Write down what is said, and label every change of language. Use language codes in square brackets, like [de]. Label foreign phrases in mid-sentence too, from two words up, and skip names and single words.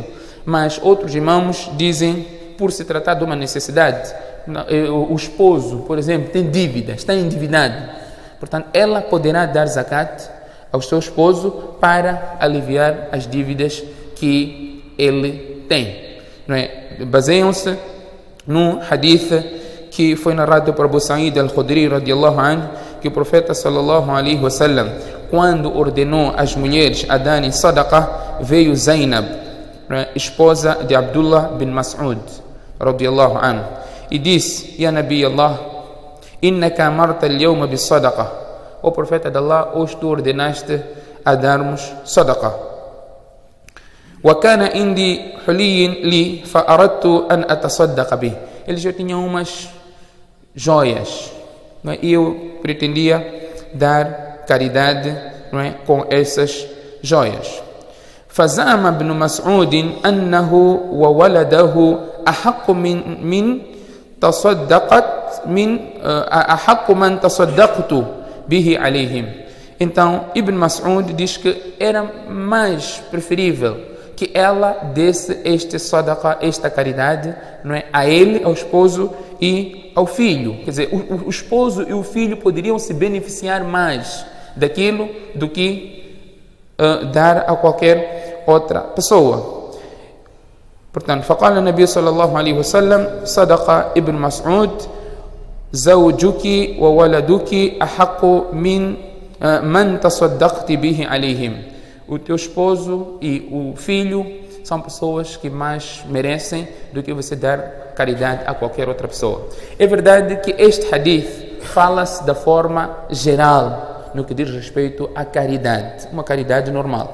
[pt] Mas outros imãos dizem, por se tratar de uma necessidade, o esposo, por exemplo, tem dívida, está endividado. Portanto, ela poderá dar zakat ao seu esposo para aliviar as dívidas que ele tem. Não é? Baseiam-se num hadith que foi narrado por Abu Sa'id al-Khudri [ar] رضي الله عنه, [pt] que o profeta [ar] صلى الله عليه وسلم, [pt] quando ordenou as mulheres a darem sadaqah, veio Zainab, esposa de Abdullah bin Mas'ud [ar] رضي الله عنه, [pt] e disse: [ar] يا نبي الله إنك أمرت اليوم بالصدقة. [pt] O profeta de Allah, hoje tu ordenaste a darmos sadaqah. [ar] وكان عندي حلي لي فأردت أن أتصدق به. [pt] Eles já tinham umas joias, não é? E eu pretendia dar caridade, não é, com essas joias. [ar] فزعم ابن مسعود أنه وولده أحق من تصدقت به عليهم. [pt] Então Ibn Mas'ud diz que era mais preferível que ela desse este sadaqa, esta caridade, não é, a ele, ao esposo e ao filho. Quer dizer, o esposo e o filho poderiam se beneficiar mais daquilo do que dar a qualquer outra pessoa. Portanto, [ar] فقال النبي صلى الله عليه وسلم صدق ابن مسعود زوجك وولدك أحق من تصدقت به عليهم. [pt] O teu esposo e o filho são pessoas que mais merecem do que você dar caridade a qualquer outra pessoa. É verdade que este hadith fala-se da forma geral no que diz respeito à caridade, uma caridade normal.